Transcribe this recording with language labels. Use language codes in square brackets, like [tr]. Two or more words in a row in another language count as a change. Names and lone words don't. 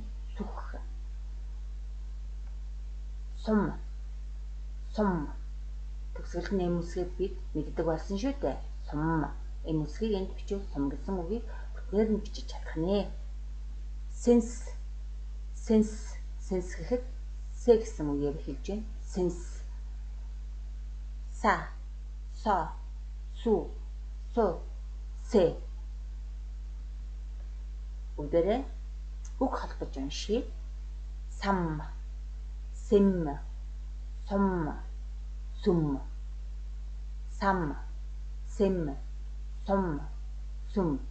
[mn] Сүх. Сум. Төгсгөлд нь эм үсгийг бид мэддэг болсон шүү дээ. Сум. Энэ үсгийг энд бичвэл сум гэсэн үгийг бүтээр нь бичиж чадах нэ. Сэнс гэхэд сэ гэсэн үгээр эхэлж байна. Сэнс. Са, со, су, сэ. Бүгдээрээ үг холбож уншия. Сам, сэм, сум, сүм. Сам, сэм, сум.